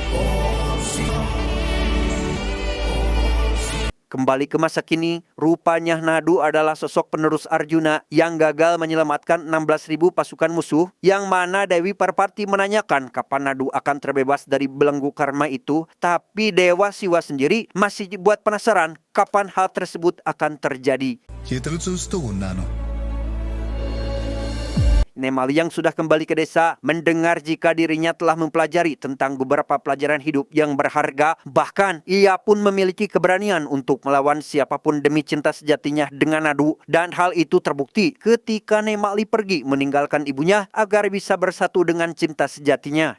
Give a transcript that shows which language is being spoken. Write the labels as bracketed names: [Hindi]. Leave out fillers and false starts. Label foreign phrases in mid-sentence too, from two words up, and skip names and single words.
[Indonesian] Kembali ke masa kini, rupanya Nadu adalah sosok penerus Arjuna yang gagal menyelamatkan 16.000 pasukan musuh, yang mana Dewi Parvati menanyakan kapan Nadu akan terbebas dari belenggu karma itu, tapi Dewa Siwa sendiri masih dibuat penasaran kapan hal tersebut akan terjadi. [Telugu] చేతులు చూస్తూ ఉన్నాను. [Indonesian] Nemali yang sudah kembali ke desa mendengar jika dirinya telah mempelajari tentang beberapa pelajaran hidup yang berharga. Bahkan ia pun memiliki keberanian untuk melawan siapapun demi cinta sejatinya dengan Nadu. Dan hal itu terbukti ketika Nemali pergi meninggalkan ibunya agar bisa bersatu dengan cinta sejatinya.